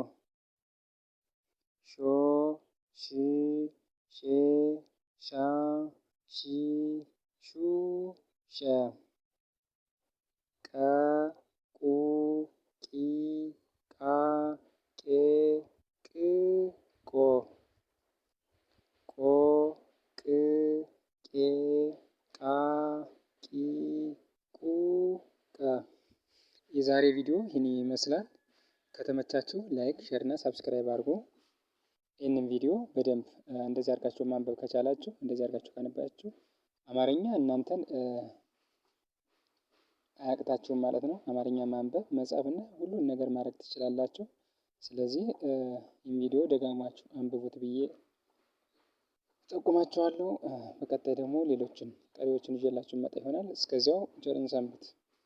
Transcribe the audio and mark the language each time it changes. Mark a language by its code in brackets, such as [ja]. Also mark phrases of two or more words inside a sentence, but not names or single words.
[am] ሾ ሺ ሼ ሻ ሺ ሹ ሸ ቀ ቁ ቂ ቃ ቄ ቅ ቆ ቆ ቅ ቄ ቃ ቂ ቁ ቀ። የዛሬ ቪዲዮ ይህን ይመስላል። ከተመቻችሁ [en] like, share [am] እና ሳብስክራይብ አድርጉ። ይህንን ቪዲዮ በደንብ እንደዚህ አድርጋችሁ ማንበብ ከቻላችሁ፣ እንደዚህ አድርጋችሁ ካነበባችሁ አማርኛ እናንተን አያቅታችሁም ማለት ነው። አማርኛ ማንበብ መጻፍ እና ሁሉን ነገር ማድረግ ትችላላችሁ። ስለዚህ ይህን ቪዲዮ ደጋግማችሁ አንብቡት ብዬ ጠቁማችኋለሁ። በቀጣይ ደግሞ ሌሎችን ቀሪዎችን ይዤላችሁ መጣ ይሆናል። እስከዚያው ቸርን ሰንብት።